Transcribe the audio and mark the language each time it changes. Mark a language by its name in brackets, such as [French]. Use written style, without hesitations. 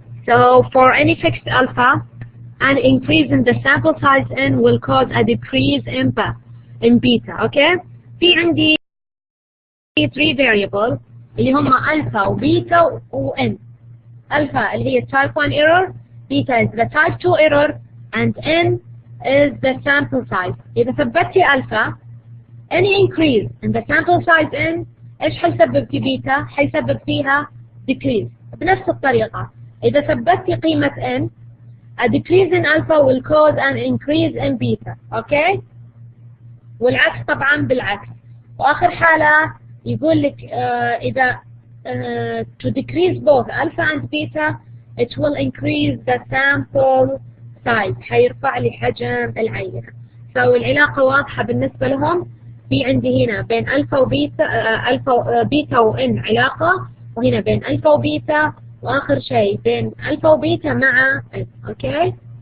[English] So for any fixed alpha, an increase in the sample size n will cause a decrease in beta. Okay. [Arabic] في عندي 3 variable اللي هم alpha وبيتا وn. [English] alpha اللي هي type 1 error, beta is the type 2 error, and n is the sample size. [Arabic] إذا ثبتي alpha, [English] any increase in the sample size n [Arabic] إيش حيسبب في بيتا؟ حيسبب فيها decrease. بنفس الطريقة إذا ثبتي قيمة n, [English] a decrease in alpha will cause an increase in beta. [Arabic] Okay. والعكس طبعا بالعكس. وآخر حالة يقول لك إذا [English] to decrease both alpha and beta it will increase the sample size، [Arabic] حيرفع لي حجم العينة. العلاقة واضحة بالنسبة لهم. في عندي هنا بين ألفا وبيتا، ألفا بيتا وإن علاقة، وهنا بين ألفا وبيتا، وآخر شيء بين ألفا وبيتا مع إن. أوكي.